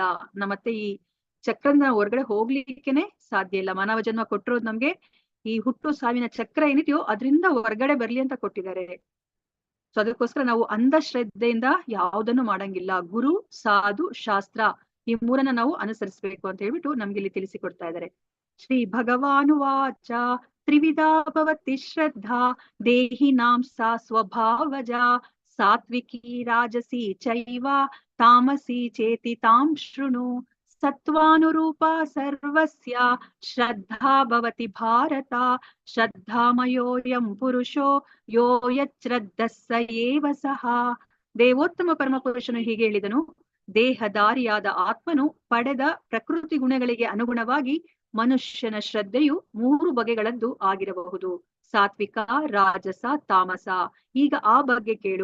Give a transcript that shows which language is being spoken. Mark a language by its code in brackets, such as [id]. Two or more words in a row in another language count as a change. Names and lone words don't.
[kn] ಮತ್ತೆ ಈ ಚಕ್ರದಿಂದ ಹೊರಗಡೆ ಹೋಗ್ಲಿಕ್ಕೇನೆ ಸಾಧ್ಯ ಇಲ್ಲ. ಮಾನವ ಜನ್ಮ ಕೊಟ್ಟಿರೋದು ನಮ್ಗೆ ಈ ಹುಟ್ಟು ಸಾವಿನ ಚಕ್ರ ಏನಿದೆಯೋ ಅದರಿಂದ ಹೊರಗಡೆ ಬರ್ಲಿ ಅಂತ ಕೊಟ್ಟಿದ್ದಾರೆ. ಸೊ ಅದಕ್ಕೋಸ್ಕರ ನಾವು ಅಂಧಶ್ರದ್ಧೆಯಿಂದ ಯಾವುದನ್ನು ಮಾಡಂಗಿಲ್ಲ. ಗುರು, ಸಾಧು, ಶಾಸ್ತ್ರ ಈ ಮೂರನ್ನ ನಾವು ಅನುಸರಿಸಬೇಕು ಅಂತ ಹೇಳ್ಬಿಟ್ಟು ನಮ್ಗೆ ಇಲ್ಲಿ ತಿಳಿಸಿಕೊಡ್ತಾ ಇದ್ದಾರೆ. [sa] ಶ್ರೀ ಭಗವಾನುವಾಚ ತ್ರಿವಿಧಾ ಭವತಿ ಶ್ರದ್ಧಾ ದೇಹಿನಾಂ ಸಾ ಸ್ವಭಾವಜ ಸಾತ್ವಿಕಿ ರಾಜಸಿ ಚೈವ ತಾಮಸಿ ಚೇತಿ ತಾಂ ಶೃಣು ಸತ್ವಾನುರೂಪ ಸರ್ವಸ್ಯ ಶ್ರದ್ಧಾ ಭವತಿ ಭಾರತ ಶ್ರದ್ಧಾಮಯೋಯಂ ಪುರುಷೋ ಯೋ ಯಚ್ಛ್ರದ್ಧಃ ಸ ಏವ ಸಹ. [kn] ದೇವೋತ್ತಮ ಪರಮಪುರುಷನು ಹೀಗೆ ಹೇಳಿದನು, ದೇಹಧಾರಿಯಾದ ಆತ್ಮನು ಪಡೆದ ಪ್ರಕೃತಿ ಗುಣಗಳಿಗೆ ಅನುಗುಣವಾಗಿ ಮನುಷ್ಯನ ಶ್ರದ್ಧೆಯು 3 ಬಗೆಗಳದ್ದು ಆಗಿರಬಹುದು, ಸಾತ್ವಿಕ, ರಾಜಸ, ತಾಮಸ. ಈಗ ಆ ಬಗ್ಗೆ ಕೇಳು.